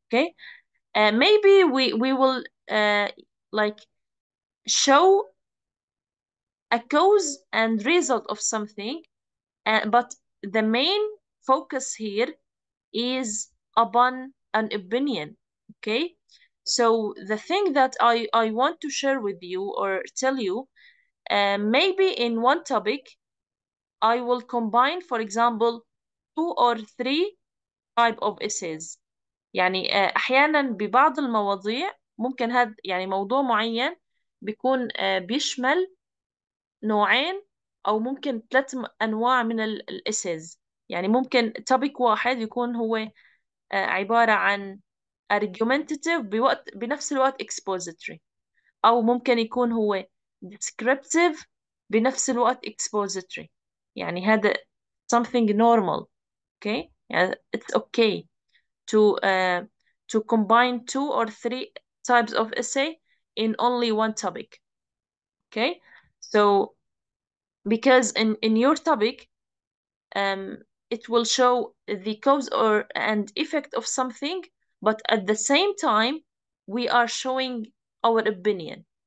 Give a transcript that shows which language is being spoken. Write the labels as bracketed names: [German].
[English] Okay, maybe we will like show a cause and result of something, but the main focus here is upon an opinion. Okay, so the thing that I want to share with you or tell you, maybe in one topic I will combine, for example, two or three type of essays. [Arabic] يعني أحيانا ببعض المواضيع ممكن هذا يعني موضوع معين بيكون بيشمل نوعين أو ممكن 3 أنواع من الإسيز. يعني ممكن topic واحد يكون هو عبارة عن argumentative بنفس الوقت expository، أو ممكن يكون هو descriptive بنفس الوقت expository. [English] يعني هذا something normal. okay يعني it's okay to combine 2 or 3 types of essay in only one topic. okay so because in your topic it will show the cause or and effect of something, but at the same time we are showing our opinion.